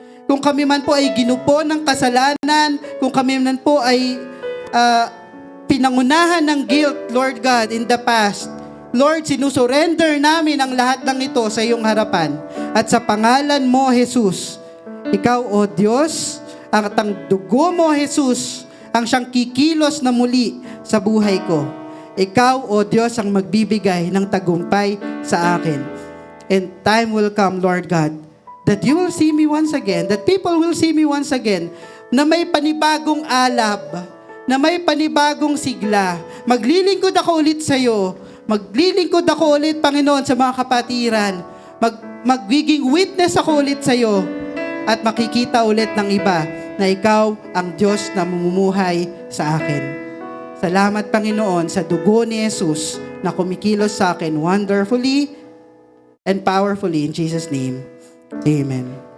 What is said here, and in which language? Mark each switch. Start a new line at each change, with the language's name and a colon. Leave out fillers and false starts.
Filipino: Kung kami man po ay ginupo ng kasalanan, kung kami man po ay pinangunahan ng guilt, Lord God,
English: in the past,
Filipino: Lord, sinusurrender namin ang lahat ng ito sa iyong harapan. At sa pangalan mo, Jesus, ikaw, O Diyos, ang dugo mo, Jesus, ang siyang kikilos na muli sa buhay ko. Ikaw, O Diyos, ang magbibigay ng tagumpay sa akin.
English: And time will come, Lord God, that you will see me once again, that people will see me once again,
Filipino: na may panibagong alab, na may panibagong sigla. Maglilingkod ako ulit sa iyo. Maglilingkod ako ulit, Panginoon, sa mga kapatiran. Magiging witness ako ulit sa iyo. At makikita ulit ng iba na ikaw ang Diyos na mamumuhay sa akin. Salamat, Panginoon, sa dugo ni Jesus na kumikilos sa akin
English: wonderfully and powerfully in Jesus' name.
Filipino: Amen.